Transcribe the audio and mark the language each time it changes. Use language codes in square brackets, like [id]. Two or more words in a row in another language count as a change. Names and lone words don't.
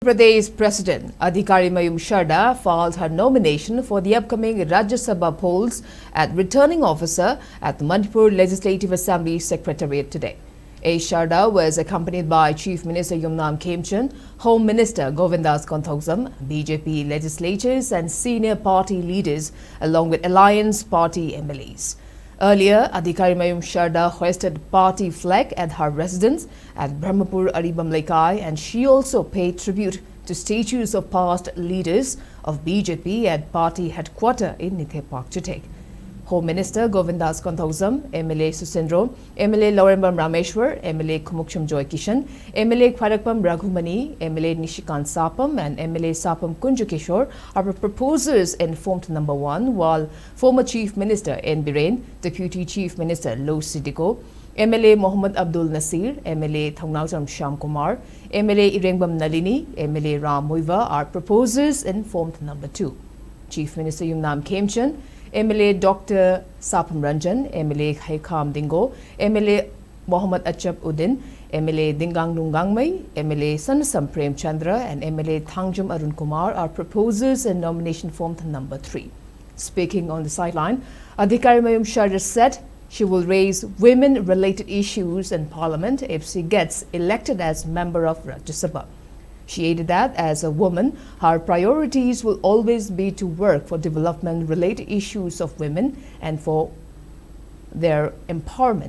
[en] Pradesh President Adhikari Mayum Sarda filed her nomination for the upcoming Rajya Sabha polls at Returning Officer at the Manipur Legislative Assembly Secretariat today. Sarda was accompanied by Chief Minister Yumnam Khemchand, Home Minister Govindas Konthokzam, BJP legislators and senior party leaders along with Alliance Party MLAs. Earlier, Adhikari Mayum Sarda hoisted party flag at her residence at Brahmapur Aribam Laikai, and she also paid tribute to statues of past leaders of BJP at party headquarters in Nithe Park today. Home Minister Govindas Konthokzam, MLA Susendro, MLA Laurembam Rameshwar, MLA Kumukchum Joy Kishan, MLA Khwarakpam Raghumani, MLA Nishikant Sapam and MLA Sapam Kunjukishore are proposers in formed number 1, while former Chief Minister N. Biren, Deputy Chief Minister Lo Sidiko, MLA Mohammad Abdul Nasir, MLA Thongnautam Sham Kumar, MLA Irengbam Nalini, MLA Ram Muiva are proposers in formed number 2. Chief Minister Yumnam Khemchand, MLA Dr. Sapam Ranjan, MLA Haikam Dingo, MLA Mohammad Achab Uddin, MLA Dingang Nungangmai, MLA Sanasam Prem Chandra and MLA Thangjum Arun Kumar are proposers in nomination form number 3. Speaking on the sideline, Adhikari Mayum Sarda said she will raise women-related issues in Parliament if she gets elected as member of Rajya Sabha. She added that as a woman, her priorities will always be to work for development-related issues of women and for their empowerment.